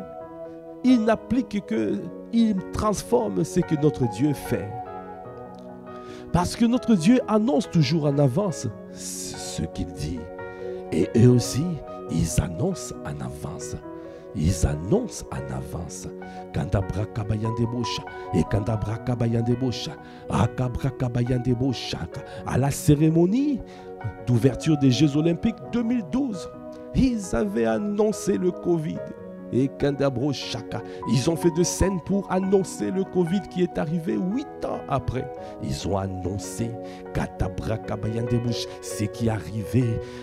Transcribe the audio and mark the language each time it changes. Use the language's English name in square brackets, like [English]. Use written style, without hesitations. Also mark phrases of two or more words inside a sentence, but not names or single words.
[French] Il n'applique que, il transforme ce que notre Dieu fait. Parce que notre Dieu annonce toujours en avance ce qu'il dit. Et eux aussi, ils annoncent en avance. Ils annoncent en avance. Kandabra kabayande bosha et kandabra kabayande bosha, akabra kabayande bosha. À la cérémonie d'ouverture des Jeux Olympiques 2012, ils avaient annoncé le Covid. Et Kandabro Chaka, ils ont fait de scènes pour annoncer le Covid qui est arrivé 8 ans après. Ils ont annoncé Katabra Kabayandebouch, ce qui arrivait.